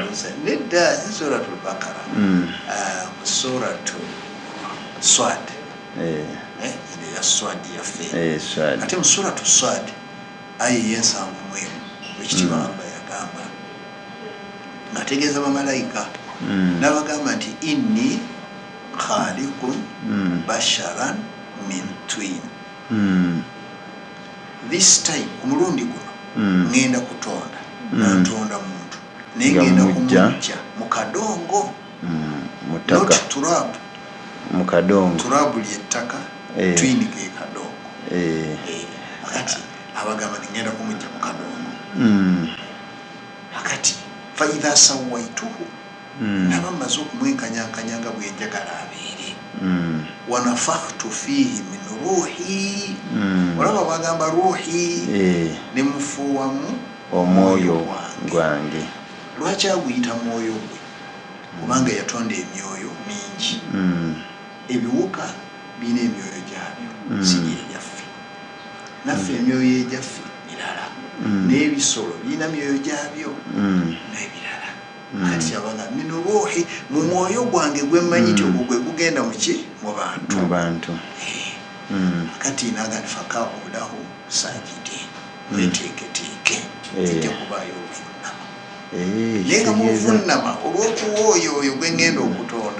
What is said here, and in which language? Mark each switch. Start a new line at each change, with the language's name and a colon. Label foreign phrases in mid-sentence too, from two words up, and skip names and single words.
Ganda: nedda Suratul Baqara mu suratu Swad ya Swad yaffe ate mu suratu Swad ayi y'ensanvu mu emu ekitiibwa Allah yagamba ng'ategeeza bamalayika n'abagamba nti
Arabic: إني خالق بشرا من طين
English: this time
Ganda: ku mulundi guno ngenda kutonda nantonda muntu naye ngenda kumujja mu kadongo not turab mu kadongo turabu lyettaka twin ke kadongo akati abagamba ngenda kumujja mu kadongo akati
Arabic: فإذا سويته
Ganda: nabamaze okumwenkanyakanyanga bwenjagala abeere
Arabic: ونفخت فيه من روحي
Ganda: olaba bagamba ruhi nemufuuwamu omwoyo gwange lwaki aguyita mwoyo gwe kubanga yatonda emyoyo mingi ebiwuka birina emyoyo gyabyo sigi egyaffe naffe emyoyo egyaffe mirala n'ebisolo birina myoyo gyabyo n'ebirala kati abanga
Arabic: من روحي
Ganda: mu mwoyo gwange gwe mmanyi nti ogwo gwe gugenda muki mu bantu kati nagandi
Arabic: فقعوا له ساجدين
Ganda: weteeketeeke kijja kubaayo oluvunnama naye nga muluvunnama olw'okuwa oyo gwe ngenda okutonda